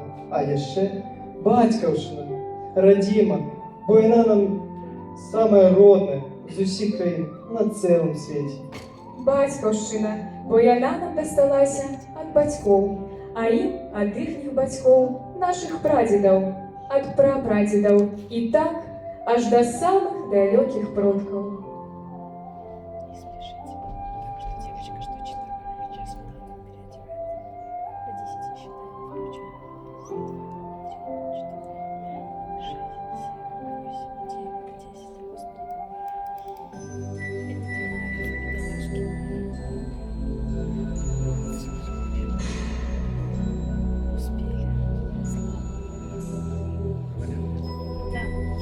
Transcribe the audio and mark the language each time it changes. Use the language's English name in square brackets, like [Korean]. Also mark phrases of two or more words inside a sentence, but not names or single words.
[Belarusian] А яшчэ Бацькаўшчына Радима, бо яна нам самая родная з усіх краін на цэлым свеце. Бацькаўшчына, бо яна нам дасталася ад бацькоў, а ім ад іхніх бацькоў, нашых прадзедаў, ад прапрадзедаў, і так аж да самых далёкіх продкаў. [Russian] Не спешите, потому что девочка, что читала, сейчас вот она переодевается. По 10 считаем, включаем. 1, 2, 3, 4, 5, 6, 7, 8, 9, 10, 11, 12.